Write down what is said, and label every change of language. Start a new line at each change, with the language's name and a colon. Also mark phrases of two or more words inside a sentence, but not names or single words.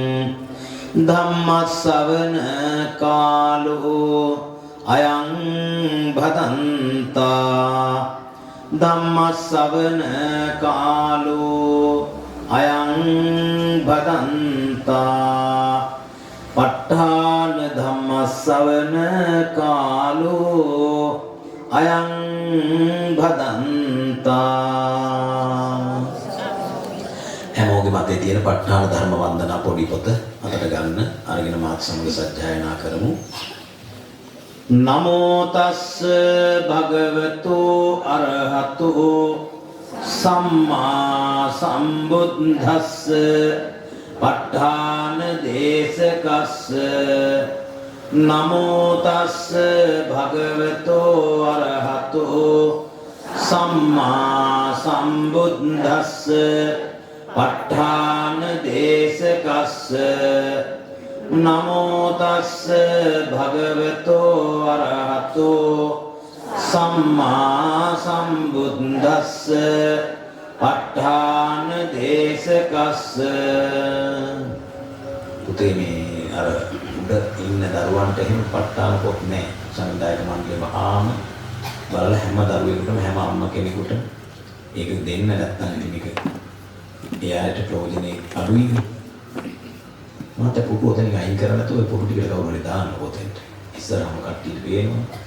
Pali: ධම්මස්සවන කාලෝ අයං භදන්තා ධම්මස්සවන කාලෝ අයං භදන්තා ප ဋ ාණ ධම්මස්සවන කාලෝ අයං
Sinhala: භදන්තා හැමෝගෙම අතේ තියෙන ප ဋ ාණ ධර්ම වන්දනා පොඩි පොත අතට ගන්න අරගෙන මාත් සමග සජ්ජායනා කරමු
Pali: නමෝ තස්ස භගවතු අරහතෝ සම්මා සම්බුද්දස්ස ප ဋ ාණ දේශකස්ස නමෝ තස්ස භගවතු අරහතෝ සම්මා සම්බුද්දස්ස ප ဋ ාණ දේශකස්ස නමෝ තස්ස භගවතු අරහතෝ සම්මා සම්බුද්දස්ස ප ဋ ාණ දේශකස්ස
Sinhala: පුතේ මේ අර උඩ ඉන්න දරුවන්ට එහෙම ප ဋ ාණ පොත් නැහැ සංවිධායක මණ්ඩලේ වහාම බලලා හැම දරුවෙකුටම හැම අම්ම කෙනෙකුට ඒක දෙන්න නැත්නම් මේක එයාට ප්‍රයෝජනේ අඩුයි මට පුටු ඔතනින් අයින් කරලා නැතුව ඒ පුටු ටිකට කවුරු හරි දාන්න ඔතෙන්ට ඉස්සරහම කට්ටියට පේනවා